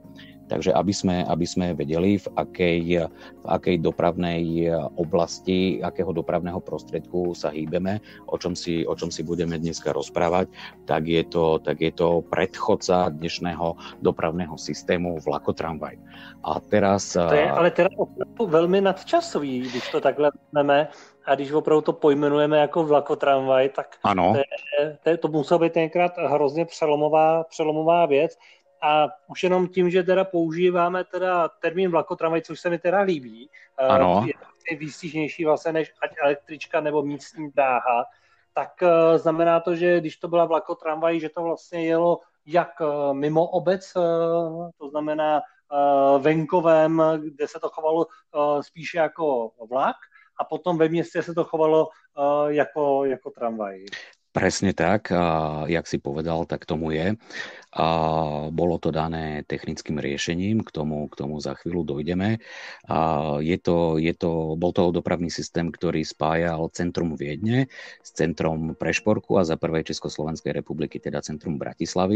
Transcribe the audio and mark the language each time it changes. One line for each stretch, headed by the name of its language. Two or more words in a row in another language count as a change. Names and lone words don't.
Slovak: Takže aby sme vedeli, v akej dopravnej oblasti, akého dopravného prostriedku sa hýbeme, o čom si budeme dneska rozprávať, tak je to predchodca dnešného dopravného systému vlakotramvaj. A teraz...
Czech: To je ale teda opravdu velmi nadčasový, když to takhle vezmeme a když opravdu to pojmenujeme jako vlakotramvaj, tak to muselo být tenkrát hrozně přelomová věc. A už jenom tím, že teda používáme teda termín vlakotramvaj, což se mi teda líbí, je výstižnější vlastně než ať električka nebo místní dráha, tak znamená to, že když to byla vlakotramvaj, že to vlastně jelo jak mimo obec, to znamená venkovém, kde se to chovalo spíše jako vlak, a potom ve městě se to chovalo jako tramvaj.
Slovak: Presne tak, jak si povedal, tak tomu je. Bolo to dané technickým riešením, k tomu za chvíľu dojdeme. Bol to dopravný systém, ktorý spájal centrum Viedne s centrom Prešporku a za prvej Československej republiky, teda centrum Bratislavy.